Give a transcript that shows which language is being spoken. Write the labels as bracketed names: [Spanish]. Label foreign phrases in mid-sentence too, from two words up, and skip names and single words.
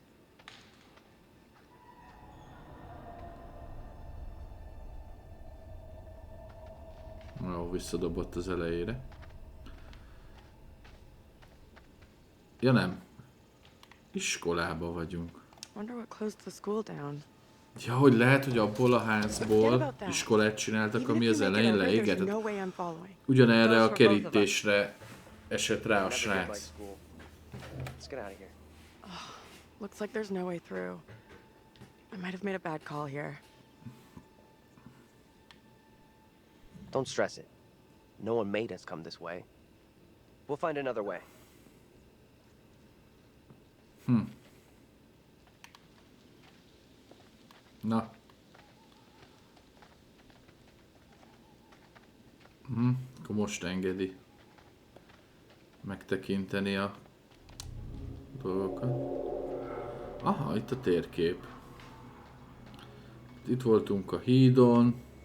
[Hungarian] Jó, visszadobott az elejére. Ja nem. Iskolába vagyunk. [English] Wonder what closed the school down. [Hungarian] Ja, hogy lehet, hogy abból a házból iskolát csináltak, ami az elején leégett. Ugyanerre a kerítésre esett rá a srác. [English] Looks like there's no way through. I might have made a bad call here. Don't stress it. No one made us come this way. We'll find another way. [Hungarian] Na. Akkor most engedi megtekinteni a dolgokat. Aha, itt a térkép. Itt voltunk a hídon.